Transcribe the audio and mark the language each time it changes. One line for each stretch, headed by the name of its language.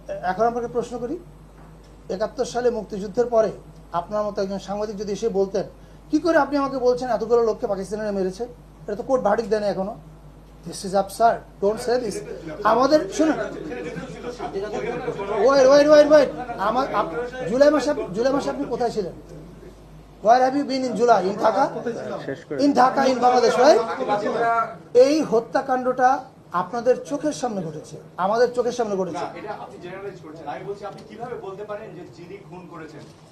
Bangla: এখন আপনাকে প্রশ্ন করি, 71 সালে মুক্তিযুদ্ধের পরে আপনার মতো একজন সাংবাদিক যদি এসে বলতেন কি করে আপনি আমাকে বলছেন এতগুলো লোককে পাকিস্তানিরা মেরেছে, এটা তো কোর্ট ভার্ডিক্ট দেয় না এখনো।
English: This is absurd. Don't say this.
Bangla: আমাদের শুনুন, ওয়েট আমার জুলাই মাসে আপনি কোথায় ছিলেন?
English: Where have you been in July? In Dhaka? In Dhaka, in Bangladesh, right?
Bangla: এই হত্যাকাণ্ডটা আপনাদের চোখের সামনে ঘটেছে, আমাদের চোখের সামনে ঘটেছে। এটা আপনি জেনারেলাইজ করছেন। আমি বলছি আপনি কিভাবে বলতে পারেন যে যিনি খুন করেছেন?